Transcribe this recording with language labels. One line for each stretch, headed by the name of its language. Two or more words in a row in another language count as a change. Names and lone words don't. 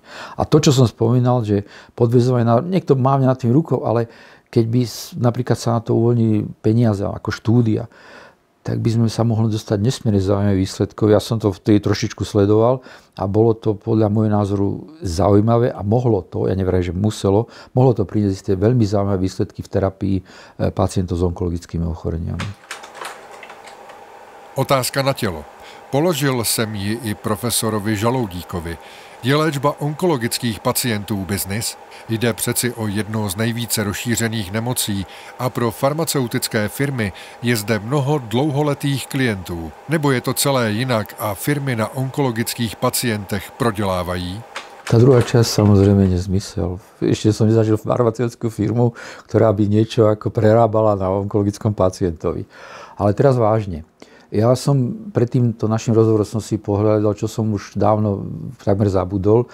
Slovak: A to, čo som spomínal, že podväzovanie, niekto mávne nad tým rukou, ale keď by napríklad sa na to uvoľnili peniaze ako štúdia, tak by sme sa mohli dostať nesmierne zaujímavé výsledkov. Ja som to vtedy trošičku sledoval a bolo to podľa môjho názoru zaujímavé a mohlo to, ja neverím, že mohlo to priniesť isté veľmi zaujímavé výsledky v terapii pacientov s onkologickými ochoreniami.
Czech: Otázka na tělo. Položil jsem ji i profesorovi Žaloudíkovi. Je léčba onkologických pacientů biznis? Jde přeci o jedno z nejvíce rozšířených nemocí a pro farmaceutické firmy je zde mnoho dlouholetých klientů. Nebo je to celé jinak a firmy na onkologických pacientech prodělávají?
Slovak: Tá druhá časť samozrejme nezmysel. Ešte som nezažil farmaceutickú firmu, ktorá by niečo ako prerábala na onkologickom pacientovi. Ale teraz vážne. Ja som pred týmto našim rozhovorom som si pohľadal, čo som už dávno takmer zabudol.